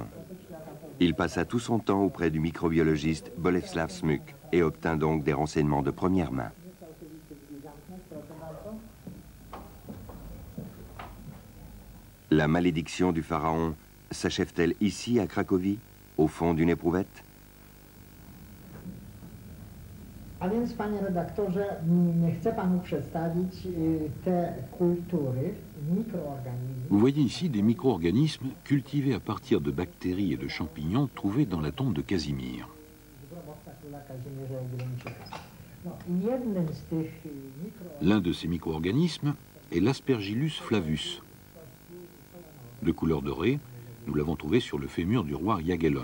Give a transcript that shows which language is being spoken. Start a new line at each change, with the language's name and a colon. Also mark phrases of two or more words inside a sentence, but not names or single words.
French: Il passa tout son temps auprès du microbiologiste Bolesław Smuk et obtint donc des renseignements de première main. La malédiction du pharaon s'achève-t-elle ici à Cracovie, au fond d'une éprouvette?
Polish: A więc, panie redaktorze, chcę panu przedstawić te kultury, mikroorganizmy.
French: Vous voyez ici des micro-organismes cultivés à partir de bactéries et de champignons trouvés dans la tombe de Casimir. L'un de ces micro-organismes est l'Aspergillus flavus. De couleur dorée, nous l'avons trouvé sur le fémur du roi Jagellon.